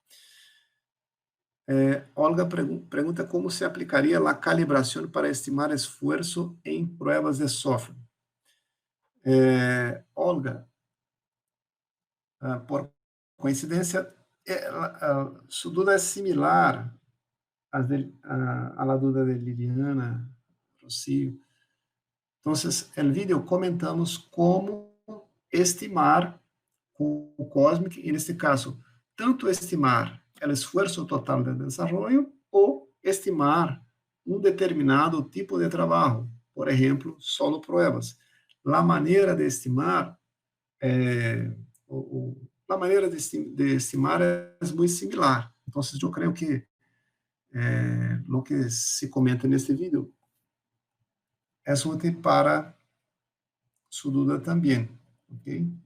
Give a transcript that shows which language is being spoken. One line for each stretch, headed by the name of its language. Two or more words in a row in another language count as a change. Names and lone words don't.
Portuguese: Olga pergunta como se aplicaria a calibração para estimar esforço em pruebas de software. Olga, por coincidência, sua dúvida é similar
Spanish: a la duda
Portuguese: de Liliana, Rocío.
Spanish: Entonces, el vídeo comentamos cómo estimar
Portuguese: com o Cosmic, e neste caso, tanto estimar o esforço total de desenvolvimento ou estimar um determinado tipo de trabalho, por exemplo,
Spanish: solo pruebas.
Portuguese: A maneira de estimar, a maneira de estimar é muito similar. Então, eu creio que o que se comenta neste vídeo é útil para sua dúvida também, ok?